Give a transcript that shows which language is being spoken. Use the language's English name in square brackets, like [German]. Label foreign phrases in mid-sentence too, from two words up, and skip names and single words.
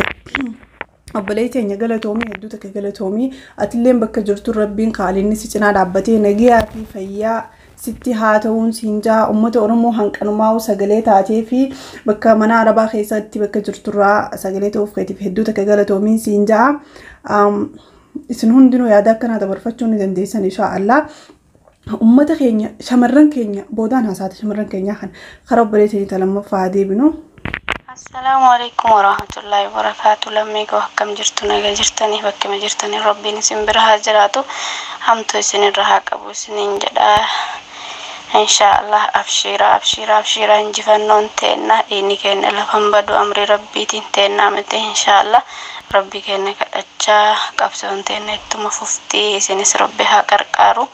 [Oromo] Obboleettii keenya galatoomii hedduu takka galatoomii atilleen bakka jirtu rabbiin qaalinni si cinaa dhaabbatee nagaa fi fayyaa sitti haa ta'uun siinjaa uummata Oromoo hanqanumaa sagalee taatee fi bakka mana Arabaa keessatti bakka jirturraa sagalee ta'uuf keetiif hedduu takka galatoomiin siinjaa isin hundinuu yaada akkanaa dabarfachuu ni dandeessan inshaallah. Uummata keenya shamarran keenya boodaan haasaata shamarran keenya kan karaa obboleettii lammaffaa deebinu. [Arabic] السلام عليكم ورحمة الله وبركاته. [Oromo] Lammigo akkam jirtu naga jirtanii bakkuma jirtanii rabbiin isin bira haa jiraatu hamtu isin irra haa qabu isiniin jedha. [Arabic] إن شاء الله أبشر [Oromo] injifannoon teenna inni keenya lafan badu amri rabbiitiin teenna miti inshallah rabbi keenya kadhachaa qabsoon teenna ittuma fuftii isinis rabbi haa qarqaaru.